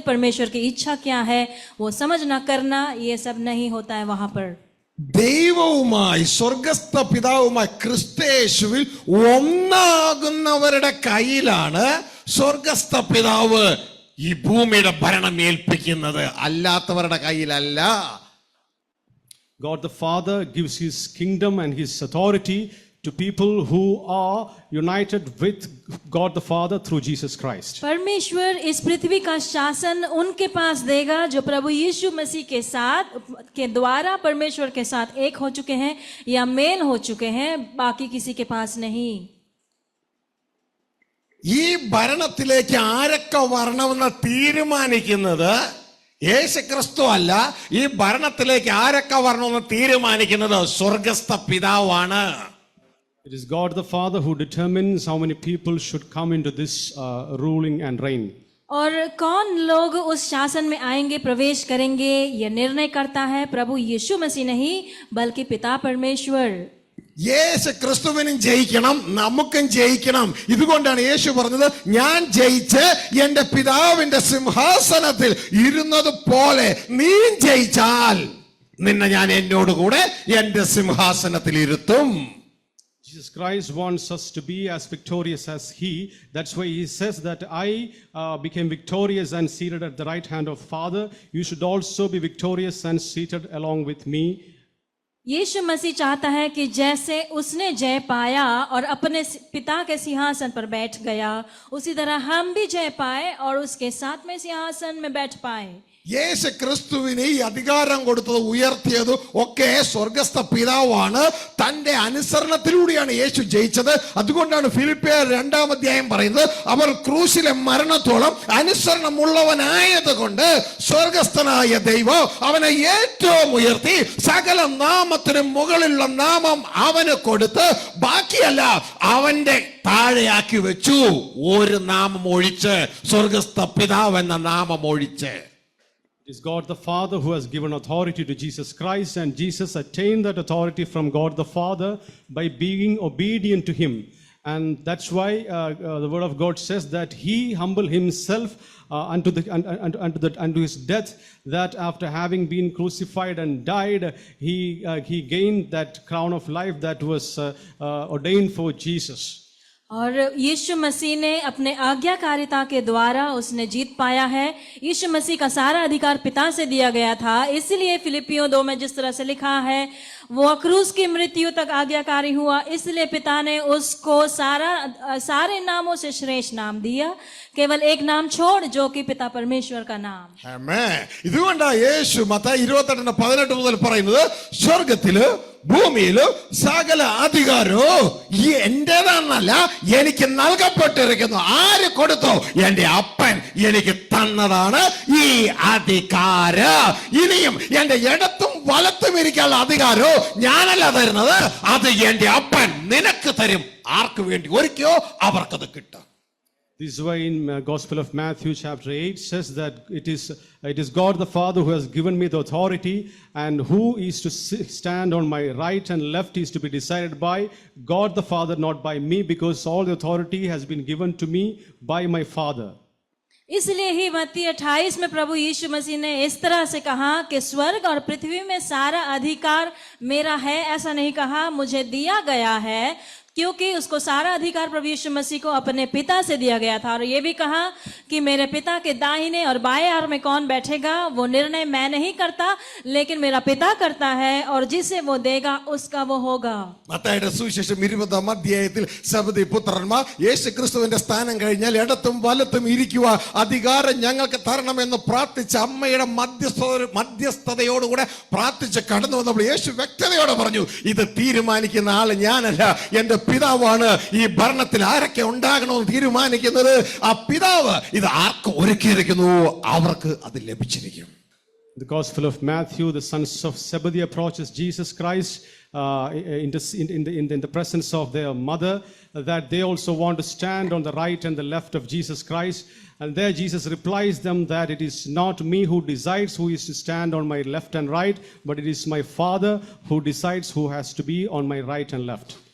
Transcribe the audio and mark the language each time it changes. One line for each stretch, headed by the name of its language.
Hindi: परमेश्वर की इच्छा क्या है वो समझना, करना, ये सब नहीं होता है वहां पर.
Malayalam: ദൈവവുമായി സ്വർഗസ്ഥ പിതാവുമായി ക്രിസ്തയേശുവിൽ ഒന്നാകുന്നവരുടെ കയ്യിലാണ് സ്വർഗസ്ഥ പിതാവ് ഈ ഭൂമിയുടെ ഭരണം ഏൽപ്പിക്കുന്നത്, അല്ലാത്തവരുടെ കയ്യിലല്ല.
English: God the Father gives his kingdom and his authority to people who are united with God the Father through Jesus Christ.
Hindi: परमेश्वर इस पृथ्वी का शासन उनके पास देगा जो प्रभु यीशु मसीह के साथ के द्वारा परमेश्वर के साथ एक हो चुके हैं या मेल हो चुके हैं, बाकी किसी के पास नहीं.
Malayalam: ഈ ഭരണത്തിലേക്ക് ആരൊക്കെ വരണമെന്ന് തീരുമാനിക്കുന്നത് യേശുക്രിസ്തു അല്ല. ഈ ഭരണത്തിലേക്ക് ആരൊക്കെ വരണമെന്ന് തീരുമാനിക്കുന്നത് സ്വർഗസ്ഥ പിതാവാണ്.
English: It is God the Father who determines how many people should come into this ruling and reign.
Hindi: और कौन लोग उस शासन में आएंगे, प्रवेश करेंगे, यह निर्णय करता है प्रभु यीशु मसीह नहीं, बल्कि पिता परमेश्वर.
Malayalam: യേശു ക്രിസ്തുവിനും ജയിക്കണം, നമുക്കും ജയിക്കണം. ഇതുകൊണ്ടാണ് യേശു പറഞ്ഞത്, ഞാൻ ജയിച്ച് എന്റെ പിതാവിന്റെ സിംഹാസനത്തിൽ ഇരുന്നത് പോലെ നീ ജയിച്ചാൽ നിന്നെ ഞാൻ എന്നോടുകൂടെ എന്റെ സിംഹാസനത്തിൽ ഇരുത്തും.
English: Jesus Christ wants us to be as victorious as he. That's why he says that I became victorious and seated at the right hand of Father. You should also be victorious and seated along with me.
Hindi: यीशु मसीह चाहता है कि जैसे उसने जय पाया और अपने पिता के सिंहासन पर बैठ गया, उसी तरह हम भी जय पाए और उसके साथ में सिंहासन में बैठ पाए.
Malayalam: യേശു ക്രിസ്തുവിന് ഈ അധികാരം കൊടുത്തത് ഉയർത്തിയത് ഒക്കെ സ്വർഗസ്ഥ പിതാവാണ്. തന്റെ അനുസരണത്തിലൂടെയാണ് യേശു ജയിച്ചത്. അതുകൊണ്ടാണ് ഫിലിപ്പിയർ 2-ാം അധ്യായം പറയുന്നത്, അവർ ക്രൂശിലെ മരണത്തോളം അനുസരണമുള്ളവനായത് കൊണ്ട് സ്വർഗസ്ഥനായ ദൈവം അവനെ ഏറ്റവും ഉയർത്തി സകല നാമത്തിനും മുകളിലുള്ള നാമം അവന് കൊടുത്ത് ബാക്കിയല്ല അവന്റെ താഴെയാക്കി വെച്ചു. ഒരു നാമം ഒഴിച്ച്, സ്വർഗസ്ഥ പിതാവ് എന്ന നാമം ഒഴിച്ച്.
English: It is God the Father who has given authority to Jesus Christ, and Jesus attained that authority from God the Father by being obedient to him. And that's why the word of God says that he humbled himself unto his death, that after having been crucified and died, he gained that crown of life that was ordained for Jesus.
Hindi: और यीशु मसीह ने अपने आज्ञाकारिता के द्वारा उसने जीत पाया है. यीशु मसीह का सारा अधिकार पिता से दिया गया था, इसलिए फिलिपियों 2 में जिस तरह से लिखा है, वो क्रूस की मृत्यु तक आज्ञाकारी हुआ, इसलिए पिता ने उसको सारे नामों से श्रेष्ठ नाम दिया, केवल एक नाम छोड़, जो कि पिता परमेश्वर का नाम।
Malayalam: ആമേൻ. ഇതുകൊണ്ടാ യേശു മത്തായി 28:18 മുതൽ പറയുന്നത്, സ്വർഗത്തില് ഭൂമിയില് സകല അധികാരവും ഈ എന്റേതാണെന്നല്ല, എനിക്ക് നൽകപ്പെട്ടിരിക്കുന്നു. ആര് കൊടുത്തോ? എന്റെ അപ്പൻ എനിക്ക് തന്നതാണ് ഈ അധികാരം. ഇനിയും എന്റെ ഇടത്തും വലത്തും ഇരിക്കാനുള്ള അധികാരവും ഞാനല്ല തരുന്നത്, അത് എന്റെ അപ്പൻ നിനക്ക് തരും. ആർക്ക് വേണ്ടി ഒരുക്കിയോ അവർക്കത് കിട്ടും.
English: This is why in Gospel of Matthew chapter 8 says that it is God the Father who has given me the authority, and who is to stand on my right and left is to be decided by God the Father, not by me, because all the authority has been given to me by my Father.
Hindi: इसलिए ही मत्ती 28 में प्रभु यीशु मसीह ने इस तरह से कहा कि स्वर्ग और पृथ्वी में सारा अधिकार मेरा है। ऐसा नहीं कहा मुझे दिया गया है, क्योंकि उसको सारा अधिकार प्रभु यीशु मसीह को अपने पिता से दिया गया था। और ये भी कहा कि मेरे पिता के दाहिने और बाएं ओर में कौन बैठेगा वो निर्णय मैं नहीं करता, लेकिन मेरा पिता करता है, और जिसे वो देगा उसका वो होगा।
Malayalam: മത്തായിയുടെ സുവിശേഷം 20-ാം അധ്യായത്തിൽ സബദി പുത്രന്മാർ യേശു ക്രിസ്തുവിന്റെ സ്ഥാനം കഴിഞ്ഞാൽ ഇടത്തും വലത്തും ഇരിക്കുക അധികാരം ഞങ്ങൾക്ക് തരണമെന്ന് പ്രാർത്ഥിച്ച അമ്മയുടെ മധ്യസ്ഥതയോടുകൂടെ പ്രാർത്ഥിച്ച് കടന്നു വന്നപ്പോൾ യേശു വ്യക്തതയോടെ പറഞ്ഞു, ഇത് തീരുമാനിക്കുന്ന ആള് ഞാനല്ല, എന്റെ പിതാവാണ് ഈ ഭരണത്തിൽ ആരൊക്കെ ഉണ്ടാകണമെന്ന് തീരുമാനിക്കുന്നത്. ആ പിതാവ് ഇത് ആർക്ക് ഒരുക്കിയിരിക്കുന്നു അവർക്ക് അത് ലഭിച്ചിരിക്കും.
English: The Gospel of Matthew, the sons of Zebedee approaches Jesus Christ in the presence of their mother, that they also want to stand on the right and the left of Jesus Christ. And there Jesus replies them that it is not me who decides who is to stand on my left and right, but it is my Father who decides who has to be on my right and left.